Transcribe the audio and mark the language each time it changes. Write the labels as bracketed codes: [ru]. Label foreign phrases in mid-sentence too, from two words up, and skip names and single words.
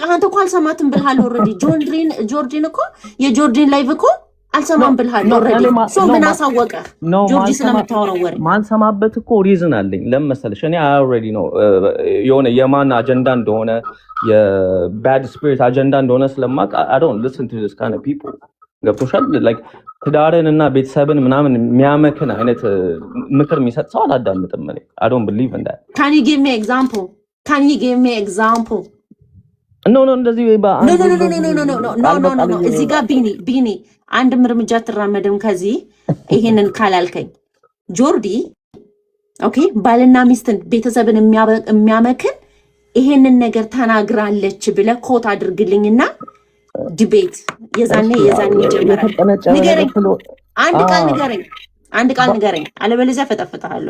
[am] አንተ እኮ አልሰማትም ብልሃል ኦልሬዲ። ጆርጂን እኮ የጆርጂን ላይቭ እኮ አልሰማም ብልሃል ኦልሬዲ። ሶ ምን አሳወቀ? ጆርጂ ስለምታወራው ወሬ ማንሰማበት እኮ ሪዝን አለኝ። ለምን መሰለሽ? እኔ ኦልሬዲ ነው የሆነ የማን አጀንዳ እንደሆነ የባድ ስፒሪት አጀንዳ እንደሆነ ስለማውቅ [en] I don't listen to this kind of people። [am] ገብቶሻል? ላይክ ትዳርን እና ቤተሰብን ምናምን የሚያመክን አይነት ምክር የሚሰጥ ሰው አላዳምጥም እኔ። [en] I don't believe in that። Can you give me example? [am] No እንደዚህ ኖ እዚህ ጋር ቢኒ አንድም እርምጃ ትራመድም ከዚህ ይሄንን ካላልከኝ። ጆርዲ ኦኬ ባልና ሚስትን ቤተሰብን የሚያመክን ይሄንን ነገር ተናግራለች ብለህ ኮት አድርግልኝና ዲቤት የዛኔ ጀመረ። ንገረኝ፣ አንድ ቃል ንገረኝ፣ አለበለዚያ ፈጠፍጣለሁ።